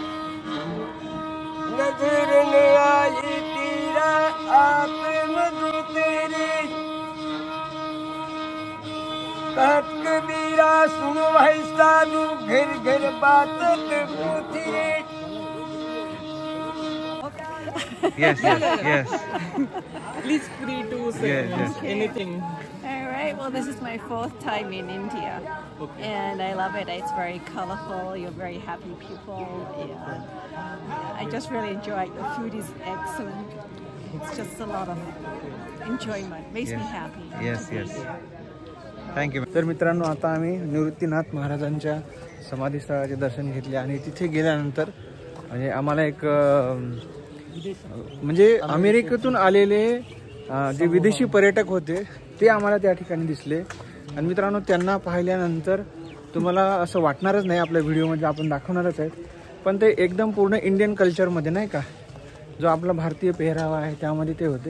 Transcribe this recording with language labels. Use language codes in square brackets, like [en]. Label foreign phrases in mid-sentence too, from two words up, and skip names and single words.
[hi] नजर न आए तेरा आत्मदूत रे. कहत कबीरा सुनो भाई साधु घर घर बातत पूथी रे. [en] Yes, yes, yes. Please free to say anything. All right. Well, this is my 4th time in India, and I love it. It's very colorful. You're very happy people. I just really enjoy it. The food is excellent. It's just a lot of enjoyment. Makes me happy. Yes, yes. थँक्यू. [mr] तर मित्रांनो आता आम्ही निवृत्तीनाथ महाराजांच्या समाधीस्थळाचे दर्शन घेतले आणि तिथे गेल्यानंतर म्हणजे आम्हाला एक म्हणजे अमेरिकेतून आलेले जे विदेशी पर्यटक होते ते आम्हाला त्या ठिकाणी दिसले. आणि मित्रांनो त्यांना पाहिल्यानंतर तुम्हाला असं वाटणारच नाही, आपल्या व्हिडिओमध्ये आपण दाखवणारच आहेत, पण ते एकदम पूर्ण इंडियन कल्चरमध्ये, नाही का, जो आपला भारतीय पेहरावा आहे त्यामध्ये ते होते.